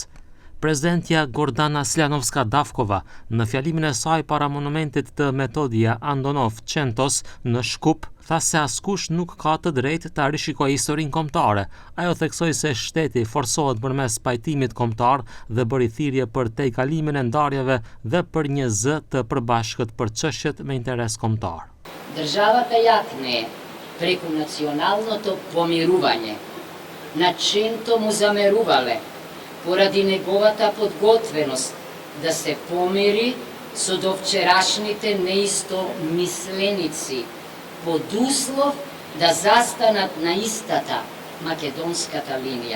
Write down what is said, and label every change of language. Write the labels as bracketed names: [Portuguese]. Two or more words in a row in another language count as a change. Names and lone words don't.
[Albanian] Prezidentja Gordana Slanovska-Davkova në fjalimin e saj para monumentit të Metodia Andonov-Qentos në Shkup tha se askush nuk ka të drejtë ta rishikojë historinë kombëtare. Ajo theksoi se shteti forcohet përmes pajtimit kombëtar dhe bëri thirrje për tejkalimin e ndarjeve dhe për një zë të përbashkët për çështjet me interes kombëtar. [Macedonian] Државата јакне преку националното помирување, начинто му замерувале поради неговата подготвеност да се помири со довчерашните неистомисленици, под услов да застанат на истата македонската линија.